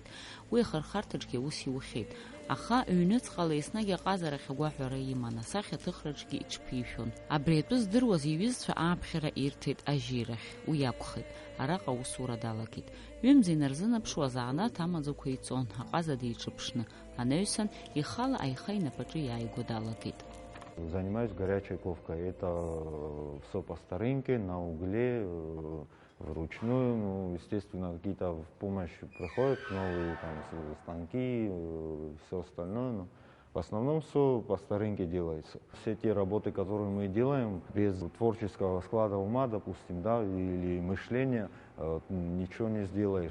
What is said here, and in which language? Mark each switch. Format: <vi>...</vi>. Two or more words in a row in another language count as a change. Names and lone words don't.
<ab>Уи хархартаҿгьы ус иухьеит. Аха ҩныҵҟала еснагь аҟазара хьагәаҳәара иман, асахьа ҭыхраҿгьы иҽԥишәон. Абри атәы здыруаз иҩызцәа ааԥхьара ирҭеит ажьирахь. Уи акәхеит. Араҟа аусура далагеит. Ҩымзи инарзынаԥшуа азаанаҭ амаӡақәа иҵон, аҟаза диҿыԥшны. Анаҩсан ихала аиха инапаҿы иааиго далагеит.</ab> <ru>Занимаюсь горячей ковкой. Это все по старинке, на угле, вручную. Ну, естественно, какие-то в помощь приходят новые там, станки, все остальное. Но в основном все по старинке делается. Все те работы, которые мы делаем, без творческого склада ума, допустим, да, или мышления, ничего не сделаешь.</ru>